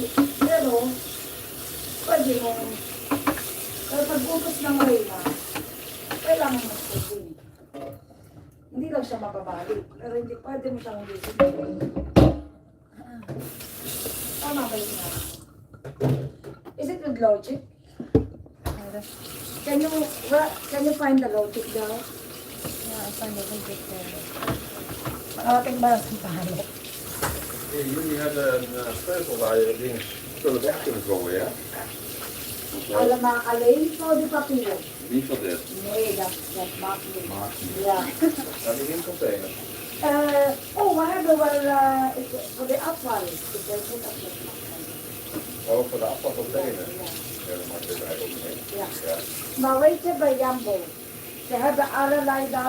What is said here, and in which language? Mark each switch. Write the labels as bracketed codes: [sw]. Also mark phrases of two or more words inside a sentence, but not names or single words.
[tl] Pero, pwede mong, pero pag utos ng reyna, kailangan mong sundin. Hindi lang siya mababali. Pero hindi pwede mo siyang hindi sundin. Tama ba yun nga? [en] Is it with logic? Can you find the logic daw? Yeah, I find it interesting. [tl] Makating ba ang palo? [nl] Jullie hebben een sleutel waar je dingen spullen weg kunnen gooien, ja? [tl] Alam na, alay, so di papier. [nl] Niet van dit. Nee, dat maakt niet. Maakt niet. Ja. Dat is in een container. We hebben wel voor de afval. Ik weet niet of dat mag. Oh, voor de afvalcontainer. Ja. Ja, dat mag dit eigenlijk ook niet. Ja. Ja. Maar weet je, bij Jambo, ze hebben allerlei daar